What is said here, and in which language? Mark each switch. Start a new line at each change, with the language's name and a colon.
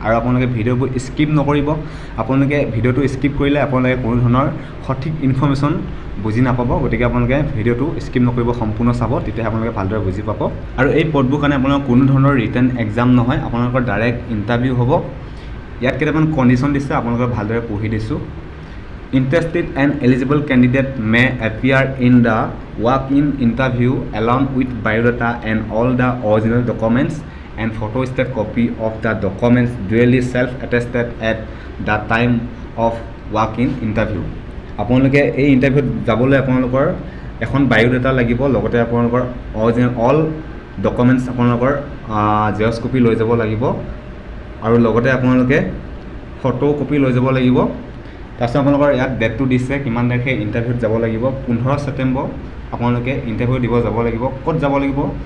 Assamese: আৰু আপোনালোকে ভিডিঅ'বোৰ স্কিপ নকৰিব। আপোনালোকে ভিডিঅ'টো স্কিপ কৰিলে আপোনালোকে কোনো ধৰণৰ সঠিক ইনফৰ্মেশ্যন বুজি নাপাব। গতিকে আপোনালোকে ভিডিঅ'টো স্কিপ নকৰিব, সম্পূৰ্ণ চাব, তেতিয়াহে আপোনালোকে ভালদৰে বুজি পাব। আৰু এই পদবোৰ কাৰণে আপোনালোকৰ কোনো ধৰণৰ ৰিটেন এক্সাম নহয়, আপোনালোকৰ ডাইৰেক্ট ইণ্টাৰভিউ হ'ব। ইয়াত কেইটামান কণ্ডিশ্যন দিছে, আপোনালোকে ভালদৰে পঢ়ি দিছোঁ।
English: Interested and eligible candidate may appear in the walk-in interview along with biodata and all the original documents and photostat copy of the documents duly self-attested at the time of walk-in interview.
Assamese: আপোনালোকে এই ইণ্টাৰভিউত যাবলৈ আপোনালোকৰ এখন biodata লাগিব, লগতে আপোনালোকৰ original all documents আপোনালোকৰ Xerox copy লৈ যাব লাগিব আৰু লগতে আপোনালোকে ফটো কপি লৈ যাব লাগিব। তাৰপিছত আপোনালোকৰ ইয়াত ডেটটো দিছে কিমান তাৰিখে ইণ্টাৰভিউত যাব লাগিব। 15 ছেপ্টেম্বৰ আপোনালোকে ইণ্টাৰভিউ দিব যাব লাগিব। ক'ত যাব লাগিব?